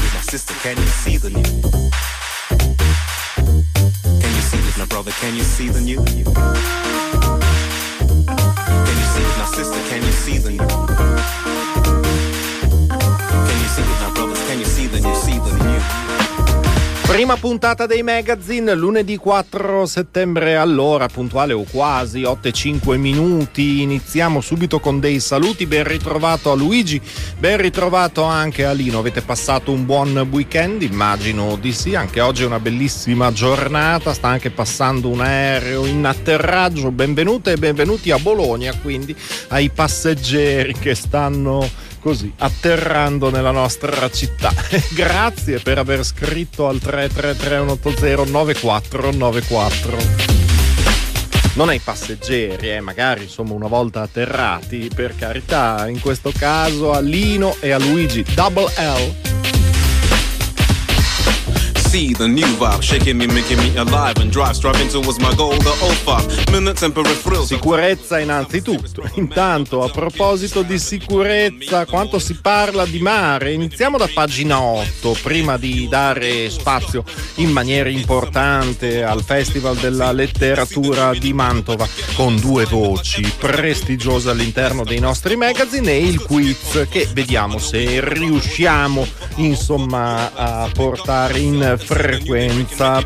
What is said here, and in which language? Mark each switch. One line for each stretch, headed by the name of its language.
English: Sister, can you see the new? Can you see it, my brother? Can you see the new? Can you see it, my sister? Can you see the new? Can you see it, my brother? Can you see the new? See the new.
Italian: Prima puntata dei magazine, lunedì 4 settembre, allora puntuale o quasi, 8 e 5 minuti, iniziamo subito con dei saluti, ben ritrovato a Luigi, ben ritrovato anche a Lino, avete passato un buon weekend, immagino di sì, anche oggi è una bellissima giornata, sta anche passando un aereo in atterraggio, benvenute e benvenuti a Bologna, quindi ai passeggeri che stanno così atterrando nella nostra città. Grazie per aver scritto al 333-180-9494. Non ai passeggeri, magari insomma una volta atterrati, per carità, in questo caso a Lino e a Luigi.
English: Double L. See the new vibe, shaking me, making me alive and drive, striving towards my goal, the old five, minutes and periphery thrills.
Italian: Sicurezza innanzitutto. Intanto, a proposito di sicurezza, quanto si parla di mare, iniziamo da pagina 8, prima di dare spazio in maniera importante al Festival della Letteratura di Mantova, con due voci prestigiose all'interno dei nostri magazine e il quiz, che vediamo se riusciamo, insomma, a portare in frequenza.